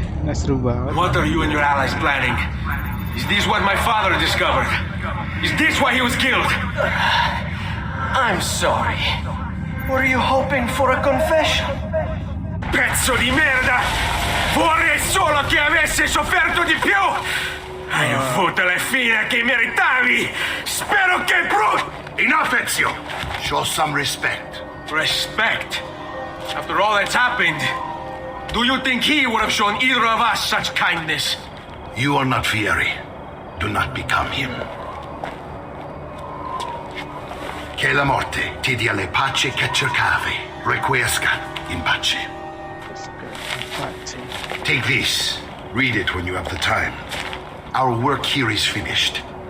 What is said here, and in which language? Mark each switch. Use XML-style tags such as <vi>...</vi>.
<en>seru banget. What are you and your allies planning? Is this what my father discovered? Is this why he was killed? I'm sorry. Were you hoping for a confession?</en> <it>Pezzo di merda! Vorrei solo che avessi sofferto di più! Hai avuto la fine che meritavi! Spero che</it> <en>Enough, Ezio! Show some respect. Respect? After all that's happened, do you think he would have shown either of us such kindness? You are not Vieri. Do not become him.</en> <it>Che la morte ti dia le pace che cercavi.</it> <la>Requiescat in pace.</la> <en>Take this. Read it when you have the time. Our work here is finished.</en>